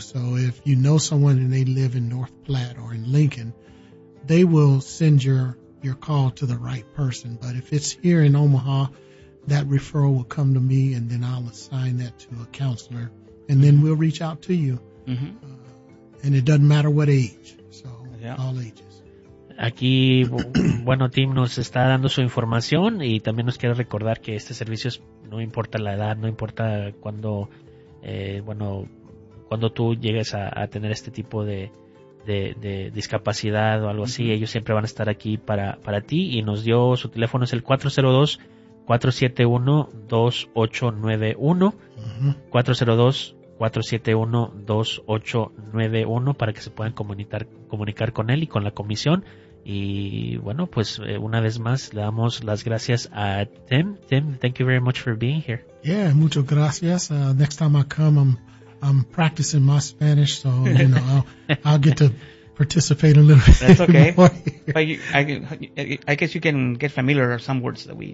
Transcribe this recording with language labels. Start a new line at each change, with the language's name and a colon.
English: So if you know someone and they live in North Platte or in Lincoln, they will send your call to the right person. But if it's here in Omaha, that referral will come to me, and then I'll assign that to a counselor, and mm-hmm. then we'll reach out to you. Mm-hmm. And it doesn't matter what age, so yeah. All ages.
Spanish: Aquí, bueno, Tim nos está dando su información y también nos quiere recordar que este servicio es, no importa la edad, no importa cuando, bueno, cuando tú llegues a tener este tipo de discapacidad o algo así, mm-hmm. ellos siempre van a estar aquí para ti. Y nos dio su teléfono, es el 402-471-2891, mm-hmm. 402-471-2891, para que se puedan comunicar con él y con la comisión. Y bueno, pues una vez más le damos las gracias a Tim.
English: Tim, thank you very much for being here.
Spanish: Yeah, muchas gracias.
English: Next time I come, I'm practicing my Spanish, so you know, I'll get to participate a little bit. That's okay. I guess you can get familiar with some words that we